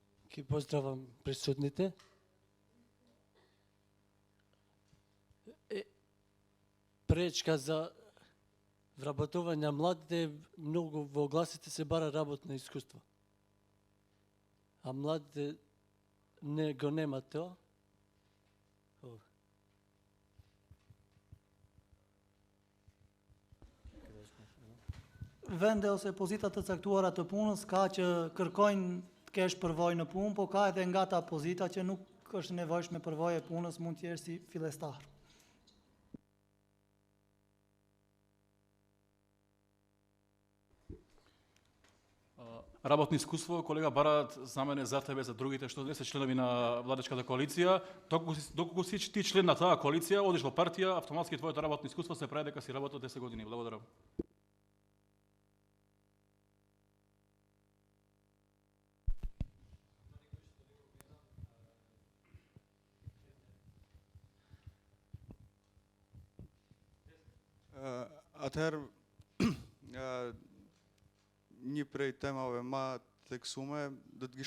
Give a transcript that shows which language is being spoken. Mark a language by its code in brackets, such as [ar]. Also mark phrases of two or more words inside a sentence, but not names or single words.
[mk] Ки поздравам присутните. Пречка за вработување на младите, многу во огласите се бара работно искуство. А младите не го немат тоа. [sq] Vende ose pozitat të caktuara të punës ka që kërkojnë të kesh përvojë në punë, po ka edhe nga ta pozita që nuk është nevojshme përvojë e punës, mund të jesh si fillestar. [mk] Работно искуство, колега Барат, за мене, за тебе, за другите што не се членови на владечката коалиција, доколку си ти член на таа коалиција, одиш во партија, автоматски твоето работно искуство се прави дека си работел 10 години. Благодарам. [sq] Atëherë, një prej temave ma theksume, do të